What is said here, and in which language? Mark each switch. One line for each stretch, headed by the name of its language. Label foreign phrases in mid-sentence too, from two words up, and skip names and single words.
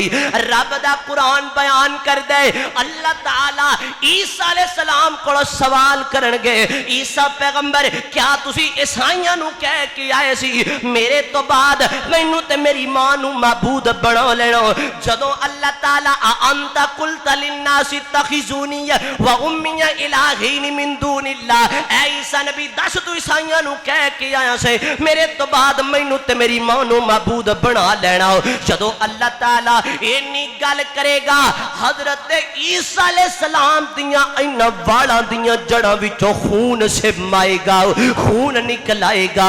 Punjabi: ਰੱਬ ਦਾ ਕੁਰਾਨ ਬਯਾਨ ਕਰ ਦੇ, ਅੱਲਾਹ ਤਾਲਾ ਈਸਾ ਅਲੈਹਿੱਸਲਾਮ ਕੋਲੋਂ ਸਵਾਲ ਕਰਨਗੇ, ਈਸਾ ਪੈਗ਼ੰਬਰ ਕਿਆ ਤੁਸੀਂ ਈਸਾਈਆਂ ਨੂੰ ਕਹਿ ਕੇ ਆਏ ਸੀ ਮੇਰੇ ਤੋ ਬਾਅਦ ਮੈਨੂੰ ਤੇ ਮੇਰੀ ਮਾਂ ਨੂੰ ਮਾਬੂਦ ਬਣਾ ਲੈਣਾ? ਜਦੋਂ ਅੱਲਾਹ ਤਾਲਾ
Arabic: أنت قلت للناس اتخذوني وأمي إلهين من دون الله,
Punjabi: ਐ ਈਸਾ ਨਬੀ ਦੱਸ ਤੂ ਈਸਾਈਆਂ ਨੂੰ ਕਹਿ ਕੇ ਆਇਆ ਸੇ ਮੇਰੇ ਤੋ ਬਾਅਦ ਮੈਨੂੰ ਤੇ ਮੇਰੀ ਮਾਂ ਨੂੰ ਮਾਬੂਦ ਬਣਾ ਲੈਣਾ? ਜਦੋਂ ਅੱਲਾਹ ਤਾਲਾ ਇੰਨੀ ਗੱਲ ਕਰੇਗਾ, ਹਜ਼ਰਤ ਈਸਾ ਅਲੈਹਿੱਸਲਾਮ ਦੀਆਂ ਇਨ੍ਹਾਂ ਵਾਲਾਂ ਦੀਆਂ ਜੜ੍ਹਾਂ ਵਿਚੋਂ ਖ਼ੂਨ ਸਿਮਾਏਗਾ, ਖ਼ੂਨ ਨਿਕਲ ਆਏਗਾ।